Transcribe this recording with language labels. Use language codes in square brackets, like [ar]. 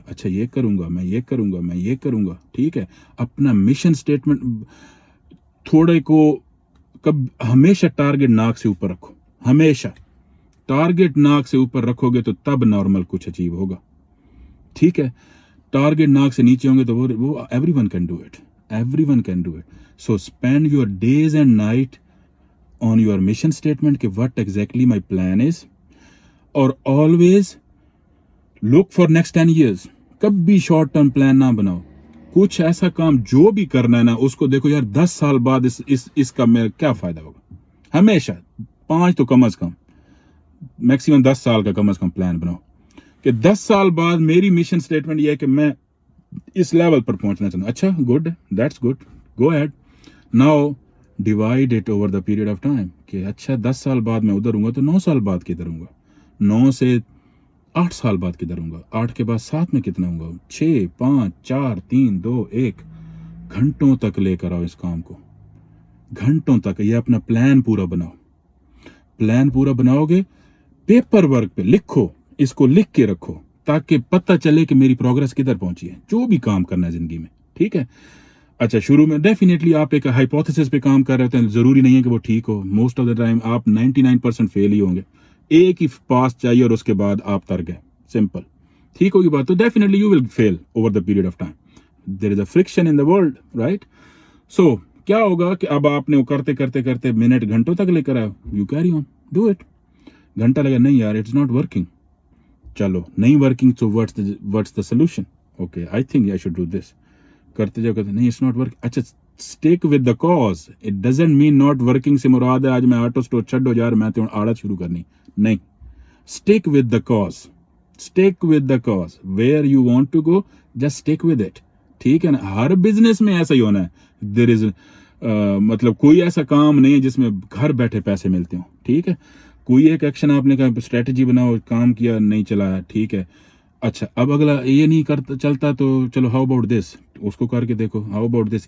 [ur] اچھا یہ کروں گا، میں یہ کروں گا، میں یہ کروں گا. ٹھیک ہے، اپنا مشن اسٹیٹمنٹ تھوڑے کو ہمیشہ ٹارگٹ ناک سے اوپر رکھو. ہمیشہ ٹارگٹ ناک سے اوپر رکھو گے تو تب نارمل کچھ اچیو ہوگا. ٹھیک ہے، ٹارگٹ ناک سے نیچے ہوں گے تو وہ [en] Everyone can do it, everyone can do it. So spend your days and night on your mission statement کہ what exactly my plan is, اور always look for next 10 years. [ur] کبھی short term plan نہ بناؤ. کچھ ایسا کام جو بھی کرنا ہے نا اس کو دیکھو یار 10 سال بعد اس کا میرا کیا فائدہ ہوگا. ہمیشہ 5 تو کم از کم, میکسیمم 10 سال کا کم از کم پلان بناؤ کہ 10 سال بعد میری مشن سٹیٹمنٹ یہ ہے کہ میں اس لیول پر پہنچنا چاہتا ہوں. اچھا, good, [en] That's good, go ahead. Now divide it over the period of time [ur] کہ اچھا 10 سال بعد میں ادھر ہوں گا تو 9 سال بعد کدھر ہوں گا, 9 سے 8 سال بعد کدھر ہوں گا, 8 کے بعد 7 میں کتنا ہوں گا, 6 5 4 3 2 1. گھنٹوں تک لے کر آؤ اس کام کو, گھنٹوں تک. یہ اپنا پلان پورا بناؤ. پلان پورا بناؤ گے, پیپر ورک پہ لکھو, اس کو لکھ کے رکھو تاکہ پتہ چلے کہ میری پروگرس کدھر پہنچی ہے جو بھی کام کرنا ہے زندگی میں. ٹھیک ہے. اچھا, شروع میں ڈیفینیٹلی آپ ایک ہائپوتھیسس پہ کام کر رہے ہوتے ہیں, ضروری نہیں ہے کہ وہ ٹھیک ہو. [en] most of the time [ur] آپ 99% فیل ہی ہوں گے. ایک ہی پاس چاہیے اور اس کے بعد آپ تر گئے, سمپل. ٹھیک ہوگی بات, [en] تو definitely you will fail over the period of time. There is a friction in the world, right. [ur] سو کیا ہوگا کہ اب آپ نے کرتے کرتے کرتے منٹ گھنٹوں تک لے کر آئے, [en] You carry on, do it. [ur] گھنٹہ لگا, نہیں یار [en] it's not working, [ur] چلو نہیں working, [en] So what's the solution. Okay, I think I should do this. [ur] کرتے جاؤ کرتے, نہیں [en] It's not working. [ur] اچھا, [en] Stick with the cause. It doesn't mean not working [ur] سے مراد ہے آج میں آٹو اسٹور چھڈو یار میں تو آڑت شروع کرنی, نہیں. [en] Stick with the cause, stick with the cause. Where you want to go just stick with it. [ur] ٹھیک ہے نا. ہر بزنس میں ایسا ہی ہونا ہے. دیر از مطلب کوئی ایسا کام نہیں ہے جس میں گھر بیٹھے پیسے ملتے ہوں. ٹھیک ہے. کوئی ایک ایکشن آپ نے کہا, اسٹریٹجی بناؤ, کام کیا, نہیں چلایا, ٹھیک ہے. اچھا, اب اگلا یہ نہیں کرتا چلتا تو چلو [en] how about this, [ur] اس کو کر کے دیکھو. How about this.